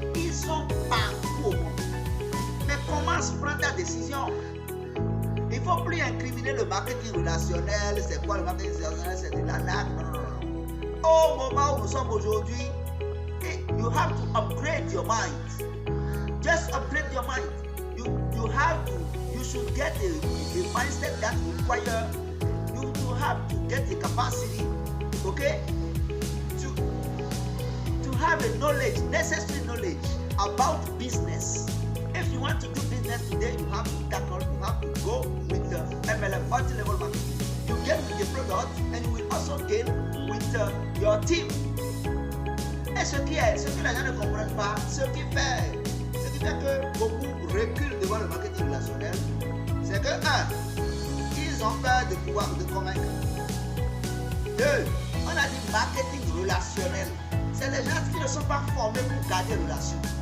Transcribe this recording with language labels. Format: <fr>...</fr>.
<fr>Ils sont partout au monde. Mais comment se prendre ta décision? Il ne faut plus incriminer le marketing relationnel. C'est quoi le marketing relationnel? C'est de l'arnaque. Non. Au moment où nous sommes aujourd'hui,</fr> <en>you have to upgrade your mind. Just upgrade your mind. You should get a mindset that require you to have to get the capacity, okay, to have a knowledge, necessary knowledge about business. If you want to do business today, you have to go with the MLM, multi-level marketing. You get with the product and you will also gain with your team.</en> <fr>Et ce que les gens ne comprennent pas, ce qui fait que beaucoup reculent devant le marketing relationnel, c'est que 1, ils ont peur de pouvoir de convaincre. 2, on a dit marketing relationnel. C'est les gens qui ne sont pas formés pour garder relation.</fr>